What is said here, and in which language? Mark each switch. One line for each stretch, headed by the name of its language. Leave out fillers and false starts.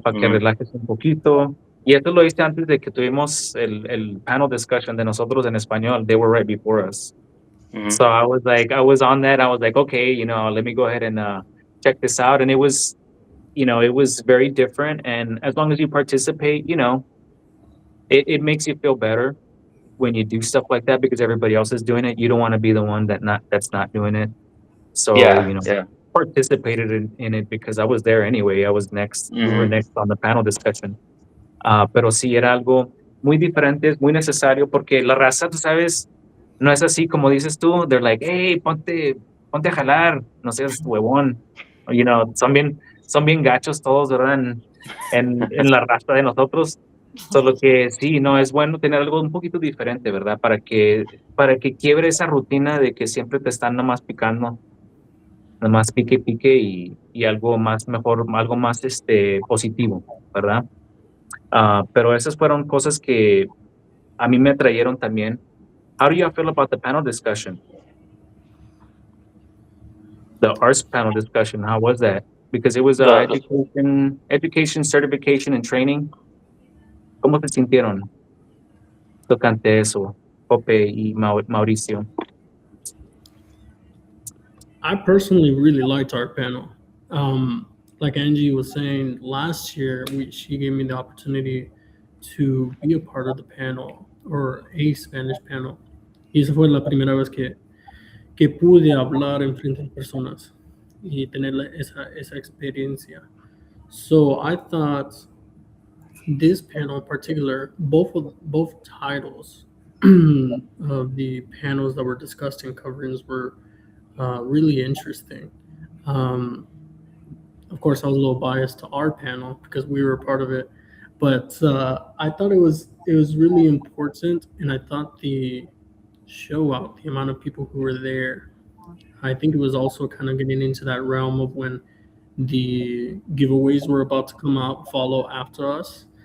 Spanish: Para que relajes un poquito. Y esto lo hice antes de que tuvimos el panel discussion de nosotros en español.
English: They were right before us. So I was on that. I was like, okay, let me go ahead and check this out. And it was very different. And as long as you participate, it makes you feel better when you do stuff like that because everybody else is doing it. You don't want to be the one that's not doing it. So, participated in it because I was there anyway. I was next. We were next on the panel discussion.
Spanish: Pero sí era algo muy diferente, es muy necesario porque la raza, tú sabes, no es así como dices tú.
English: They're like, hey,
Spanish: ponte a jalar, no seas huevón. Son bien gachos todos, ¿verdad? En la raza de nosotros. Solo que sí, no, es bueno tener algo un poquito diferente, ¿verdad? Para que quiebre esa rutina de que siempre te están nomás picando, nomás pique y algo más mejor, algo más positivo, ¿verdad? Pero esas fueron cosas que a mí me atrayeron también.
English: How do you feel about the panel discussion? The arts panel discussion, how was that? Because it was education, certification, and training.
Spanish: ¿Cómo se sintieron tocante eso? Joppe y Mauricio.
English: I personally really liked our panel. Like Angie was saying, last year she gave me the opportunity to be a part of the panel or a Spanish panel.
Spanish: Y esa fue la primera vez que pude hablar en frente de personas y tener esa experiencia.
English: So I thought this panel in particular, both titles of the panels that were discussed in coverings were really interesting. Of course, I was a little biased to our panel because we were a part of it, but I thought it was really important, and I thought the show out, the amount of people who were there, I think it was also kind of getting into that realm of when the giveaways were about to come out, follow after us.